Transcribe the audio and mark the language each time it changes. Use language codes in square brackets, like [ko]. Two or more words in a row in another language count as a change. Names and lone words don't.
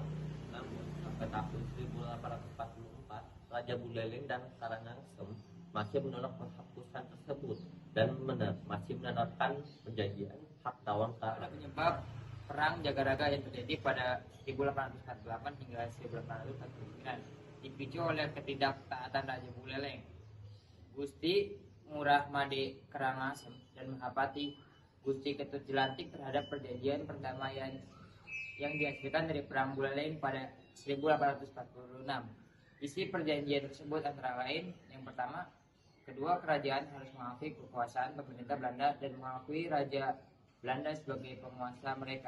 [id] Namun, sampai tahun 1844, Raja Buleleng dan Karangasem masih menolak penghapusan tersebut dan masih menerapkan perjanjian hak tawar karang. Ada penyebab perang Jagaraga yang terjadi pada 1848 hingga 1849 dipicu oleh ketidaktaatan Raja Buleleng, Gusti Ngurah Made Karangasem dan Mahapati Gusti Ketut Jelantik terhadap perjanjian perdamaian yang dihasilkan dari perang Buleleng pada 1846. Isi perjanjian tersebut antara lain, yang pertama, kedua kerajaan harus mengakui kekuasaan pemerintah Belanda dan mengakui Raja Belanda sebagai penguasa mereka.